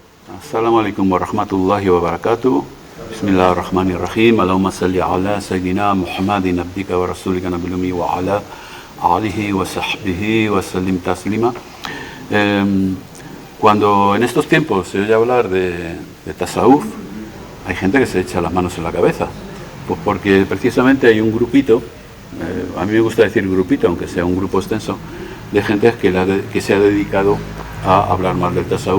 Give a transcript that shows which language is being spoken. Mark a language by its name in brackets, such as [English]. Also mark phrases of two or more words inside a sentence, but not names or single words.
[Arabic] السلام عليكم ورحمة الله وبركاته. بسم الله الرحمن الرحيم. اللهم صل على سيدنا محمد عبدك ورسولك النبي الأمي وعلى آله وصحبه وسلم تسليما. [Spanish] Cuando en estos tiempos se oye hablar de tasawuf, hay gente que se echa las manos en la cabeza, pues porque precisamente hay un grupito, a mí me gusta decir grupito, aunque sea un grupo extenso, de gente que se ha dedicado a hablar mal del tasawuf.